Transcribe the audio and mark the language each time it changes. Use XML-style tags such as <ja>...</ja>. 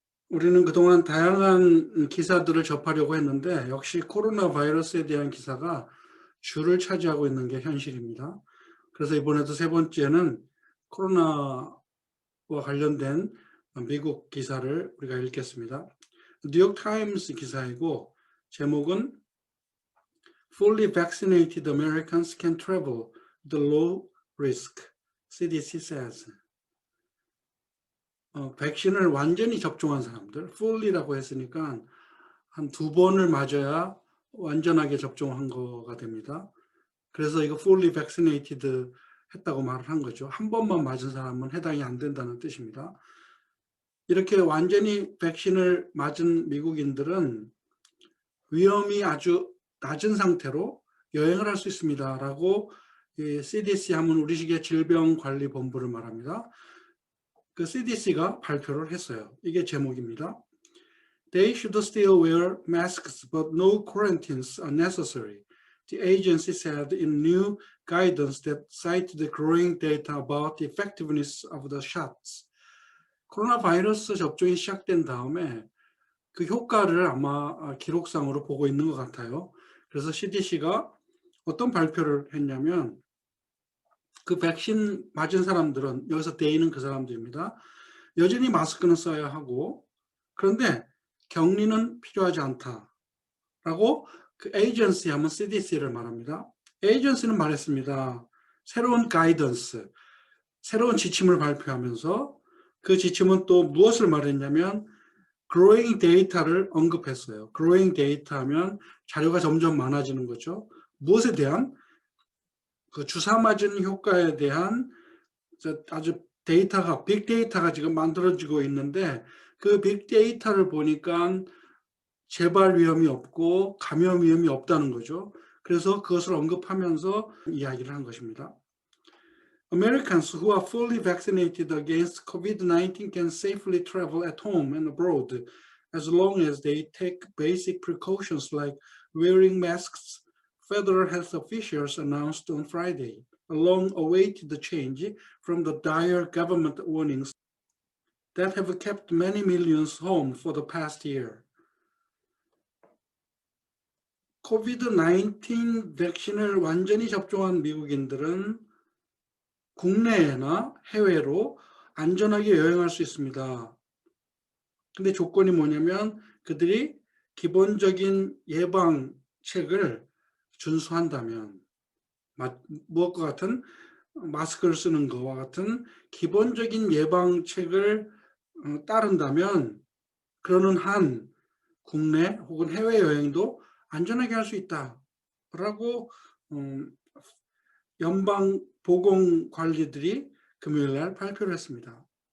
<ko>우리는 그동안 다양한 기사들을 접하려고 했는데 역시 코로나 바이러스에 대한 기사가 주를 차지하고 있는 게 현실입니다. 그래서 이번에도 세 번째는 코로나와 관련된 미국 기사를 우리가 읽겠습니다. 뉴욕 타임스 기사이고 제목은</ko> <en>Fully vaccinated Americans can travel the low risk, CDC says.</en> <ko>백신을 완전히 접종한 사람들, fully라고 했으니까 한 2번을 맞아야 완전하게 접종한 거가 됩니다. 그래서 이거</ko> <en>fully vaccinated</en> <ko>했다고 말을 한 거죠. 한 번만 맞은 사람은 해당이 안 된다는 뜻입니다. 이렇게 완전히 백신을 맞은 미국인들은 위험이 아주 낮은 상태로 여행을 할 수 있습니다. 라고 CDC 하면 우리식의 질병관리본부를 말합니다. 그 CDC가 발표를 했어요. 이게 제목입니다.</ko> <en>They should still wear masks, but no quarantines are necessary. The agency said in new guidance that cited the growing data about the effectiveness of the shots.</en> <ko>코로나 바이러스 접종이 시작된 다음에 그 효과를 아마 기록상으로 보고 있는 것 같아요. 그래서 CDC가 어떤 발표를 했냐면 그 백신 맞은 사람들은, 여기서 they는 그 사람들입니다. 여전히 마스크는 써야 하고 그런데 격리는 필요하지 않다라고 그 에이전시 하면 CDC를 말합니다. 에이전시는 말했습니다. 새로운 가이던스, 새로운 지침을 발표하면서 그 지침은 또 무엇을 말했냐면</ko> <en>growing data</en> <ko>를 언급했어요.</ko> <en>growing data</en> <ko>하면 자료가 점점 많아지는 거죠. 무엇에 대한? 그 주사 맞은 효과에 대한 아주 데이터가, 빅데이터가 지금 만들어지고 있는데 그 빅데이터를 보니까 재발 위험이 없고 감염 위험이 없다는 거죠. 그래서 그것을 언급하면서 이야기를 한 것입니다.</ko> <en>Americans who are fully vaccinated against COVID-19 can safely travel at home and abroad as long as they take basic precautions like wearing masks, federal health officials announced on Friday, a long-awaited change from the dire government warnings that have kept many millions home for the past year.</en> <ko>COVID-19 백신을 완전히 접종한 미국인들은 국내나 해외로 안전하게 여행할 수 있습니다. 근데 조건이 뭐냐면 그들이 기본적인 예방책을 준수한다면, 무엇과 같은 마스크를 쓰는 것과 같은 기본적인 예방책을 따른다면 그러는 한 국내 혹은 해외여행도 안전하게 할 수 있다라고 연방보건관리들이 금요일날 발표를 했습니다.</ko>